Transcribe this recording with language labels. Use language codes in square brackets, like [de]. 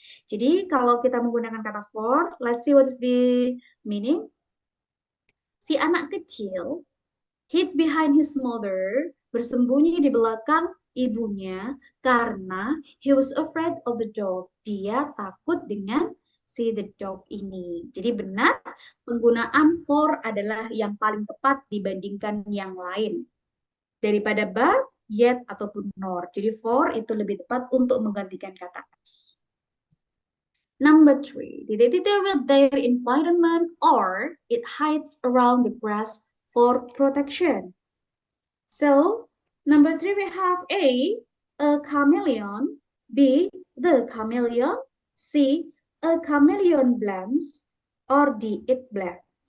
[id] Jadi kalau kita menggunakan kata for, [en] let's see what is the meaning. [id] Si anak kecil [en] hid behind his mother, [id] bersembunyi di belakang ibunya karena [en] he was afraid of the dog. [id] Dia takut dengan si the dog ini. Jadi benar, penggunaan for adalah yang paling tepat dibandingkan yang lain. Daripada but, yet, ataupun nor. Jadi for itu lebih tepat untuk menggantikan kata as. [en] Number 3, did it with their environment or it hides around the grass for protection? So, number 3 we have a chameleon, B, the chameleon, C, a chameleon blends, or D, it blends.